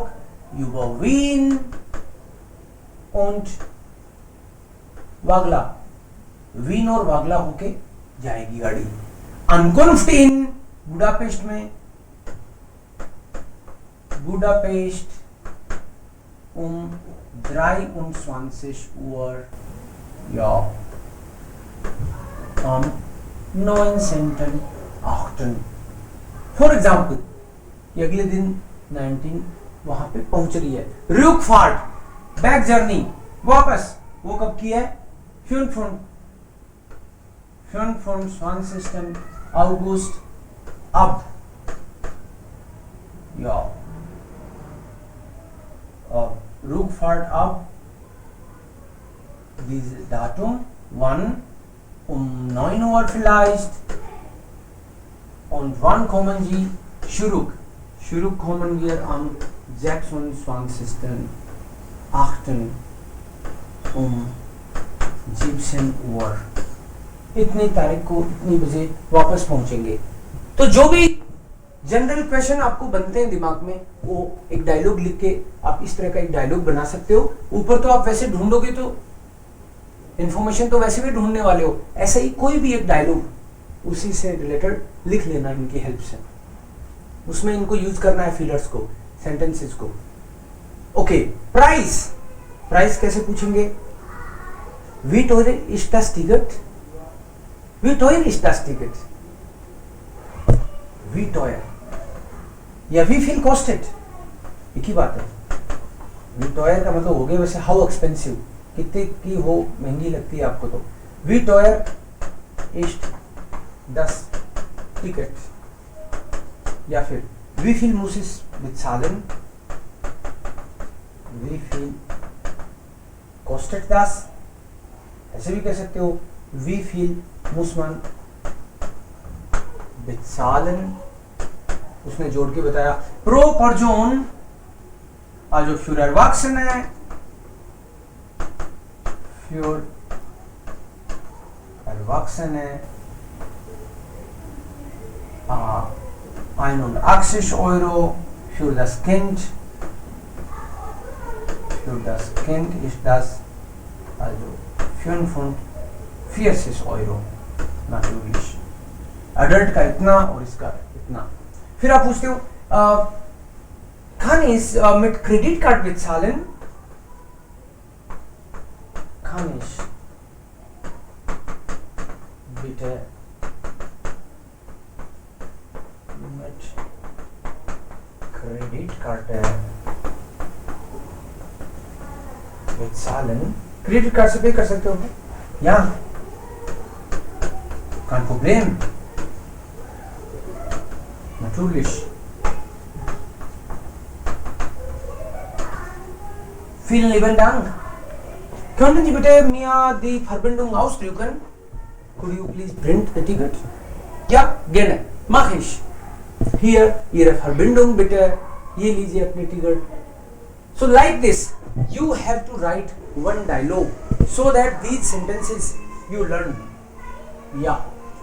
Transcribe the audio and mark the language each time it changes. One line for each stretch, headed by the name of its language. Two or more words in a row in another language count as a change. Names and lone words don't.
German: über Wien und वागला.
Hindi: वीन और वागला होके जाएगी गाड़ी.
German: Ankunft in बुडापेस्ट में, बुडापेस्ट 23 Uhr. Ja, am 19.8.
English: for example
Hindi: कि अगले दिन 19 वहां पे पहुंच रही है. Rückfahrt
English: back journey
Hindi: वापस वो कब की है?
German: 25. August ab. Ja, Rückfahrt ab dieses Datum. Wann? 9 Uhr vielleicht. Und wann kommen Sie zurück? Zurück kommen wir am 26.8. 17 Uhr.
Hindi: इतनी तारीख को इतनी बजे वापस पहुंचेंगे. तो जो भी जनरल क्वेश्चन आपको बनते हैं दिमाग में, वो एक डायलॉग लिख के आप इस तरह का एक डायलॉग बना सकते हो. ऊपर तो आप वैसे ढूंढोगे तो इंफॉर्मेशन तो वैसे भी ढूंढने वाले हो. ऐसे ही कोई भी एक डायलॉग उसी से रिलेटेड लिख लेना इनकी हेल्प से. उसमें इनको यूज करना है फिलर्स को, सेंटेंसेस को.
English: okay, price.
Hindi: प्राइस कैसे पूछेंगे?
German: Wie teuer ist das Ticket? Wie teuer ist das Ticket? Wie teuer या wie viel kostet?
Hindi: एक ही बात है.
German: Wie teuer
Hindi: का मतलब हो गया वैसे
English: how expensive,
Hindi: कितने की हो, महंगी लगती है आपको.
German: तो Wie teuer ist das Ticket?
Hindi: या फिर
German: wie viel muss ich bezahlen? Wie viel kostet das?
Hindi: ऐसे भी कह सकते हो
German: wie viel muss man bezahlen.
Hindi: उसने जोड़ के बताया
English: pro person,
German: जो für Erwachsene, für Erwachsene 81 Euro, für das Kind ist das also 45 Euro natürlich.
Hindi: अडल्ट का इतना और इसका इतना. फिर आप पूछते हो
German: kann ich mit Kreditkarte bezahlen? Kann ich bitte mit Kreditkarte bezahlen?
Hindi: क्रेडिट कार्ड से पे कर सकते हो?
German: या kein Problem. Natürlich. Vielen lieben Dank. Könnten Sie bitte mir die Verbindung ausdrücken?
English: Could you please print the ticket?
German: Ja, gerne. Mach ich. Hier Ihre Verbindung bitte.
Hindi: ये लीजिए अपनी टिकट.
English: So like this, you have to write one dialogue so that these sentences you learn. Yeah.